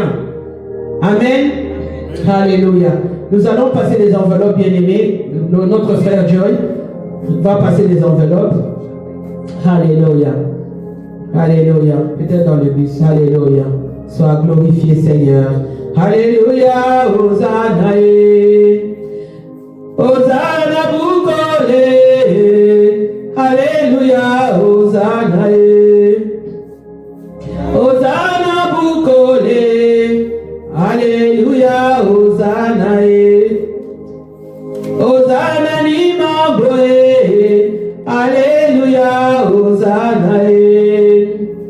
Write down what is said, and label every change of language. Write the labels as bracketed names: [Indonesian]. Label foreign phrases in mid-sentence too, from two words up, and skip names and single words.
[French] Amen. Alléluia. Nous allons passer des enveloppes, bien-aimés. Notre frère Joy va passer des enveloppes. Alléluia. Alléluia. Peut-être dans le bus. Alléluia. Sois glorifié, Seigneur. Alléluia. Hosanna. Hosanna Bukole. Alléluia. Hosanna. Hosanna Bukole, Alléluia, Hosanna, Hosanna Nimabwe, Alléluia, Hosanna.